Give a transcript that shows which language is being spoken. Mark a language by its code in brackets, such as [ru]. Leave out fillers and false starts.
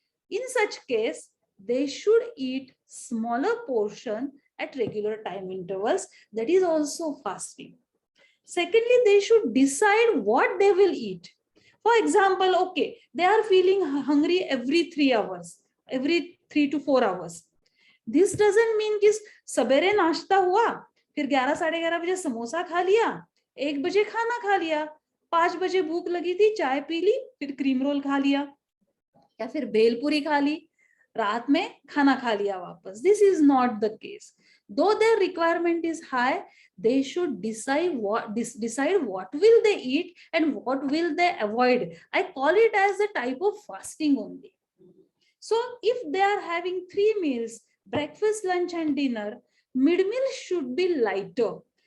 [en] In such case, they should eat smaller portion at regular time intervals. That is also fasting. Secondly, they should decide what they will eat. For example, okay, they are feeling hungry every 3 hours, every 3 to 4 hours. This doesn't mean [hi] कि सवेरे नाश्ता हुआ, फिर 11 साढ़े 11 बजे समोसा खा लिया, 1 बजे खाना खा लिया, 5 बजे भूख लगी थी, चाय पी ली, फिर क्रीम रोल खा लिया, या फिर भेलपुरी खा ली, रात में खाना खा लिया वापस. [en] This is not the case. Though their requirement is high, they should decide what will they eat and what will they avoid. I call it as a type of fasting only. So if they are having 3 meals, breakfast, lunch, and dinner, mid-meal should be lighter.